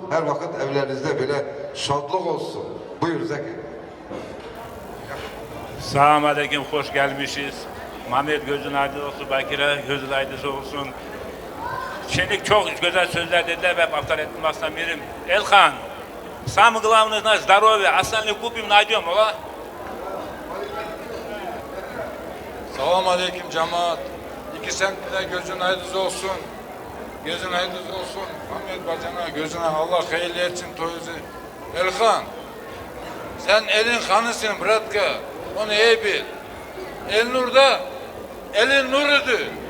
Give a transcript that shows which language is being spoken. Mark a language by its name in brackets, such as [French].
[Turkish] Her vakit evlerinizde böyle şadlık olsun. Buyur Zeki. Selamun Aleyküm, hoş gelmişiz. Mehmet gözün aydın olsun, Bakire gözün aydın olsun. Şimdi çok güzel sözler dediler ve aptal ettim aslan birim. [Russian] Elhan, самое главное знать здоровье, остальное купим, найдем, [Turkish] ola? Selamun Aleyküm cemaat. İki semtte gözün aydın olsun. Gözün aydın olsun. Ahmet bacana gözüne Allah hayırlı etsin toyuzu. Elhan, sen elin hanısın bratka. Onu iyi bil. Elnur'da elin nurudur.